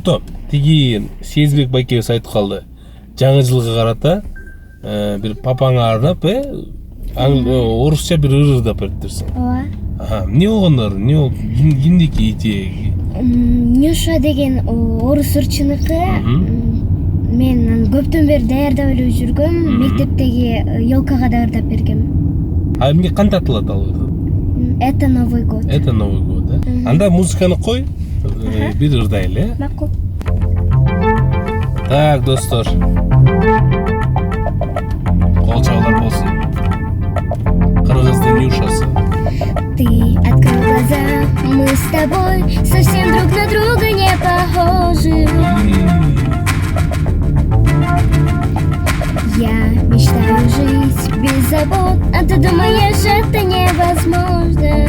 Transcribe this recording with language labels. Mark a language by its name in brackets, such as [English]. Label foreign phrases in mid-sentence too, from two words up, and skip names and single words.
[Kyrgyz] Дато, тиги Сезбек байкебиз айтып калды. Жаңы жылга карата бир папаңа арнап, орусча бир ырырдап бериптирсиң. Ооба. Эмне болгондор? Кимдики ити? Нюша деген орус ырчыныкы. Мен аны көптөн бери даярдап эле жүргөм. Мектептеги елкага да ырдап бергем. Эмне кантип аталат ал? [Russian] Это Новый год. Это Новый год, да? [Kyrgyz] Анда музыканы кой, бир ырдайлы, Макул. Так, достор. Кол чабуулар болсун. Кыргыздын Нюшасы. [Russian] Ты открыл глаза, мы с тобой совсем друг на друга не похожи. Я мечтаю жить без забот, а ты думаешь, это невозможно.